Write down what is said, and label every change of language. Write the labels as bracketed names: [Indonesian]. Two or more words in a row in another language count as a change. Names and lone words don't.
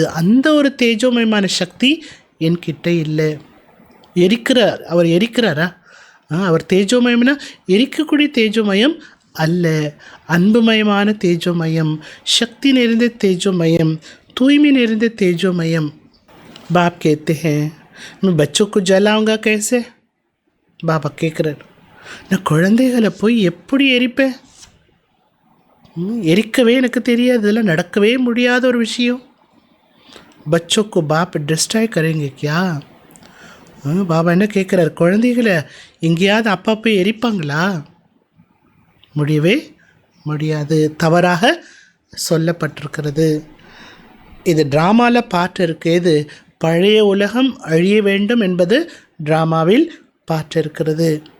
[Tamil] அந்த ஒரு தேஜோமயமான சக்தி என்கிட்ட இல்லை. எரிக்கிறார், அவர் எரிக்கிறாரா? அவர் தேஜோமயம்னா எரிக்கக்கூடிய தேஜோமயம் அல்ல, அன்புமயமான தேஜோமயம், சக்தி நிறைந்த தேஜோமயம், தூய்மை நிறைந்த தேஜோமயம். [Hindi] बाप कहते हैं मैं बच्चों को जलाऊंगा कैसे? [Tamil] பாபா கேட்குறார், நான் குழந்தைகளை போய் எப்படி எரிப்பேன்? எரிக்கவே எனக்கு தெரியாது, இதெல்லாம் நடக்கவே முடியாத ஒரு விஷயம். [Hindi] बच्चों को बाप डिस्ट्रॉय करेंगे क्या? [Tamil] பாபா என்ன கேட்குறார்? குழந்தைகளை எங்கேயாவது அப்பா போய் எரிப்பாங்களா? முடியவே முடியாது. தவறாக சொல்லப்பட்டிருக்கிறது. இது ட்ராமாவில் பாட்டு இருக்குது. இது பழைய உலகம் அழிய வேண்டும் என்பது ட்ராமாவில் பாட்டு இருக்கிறது.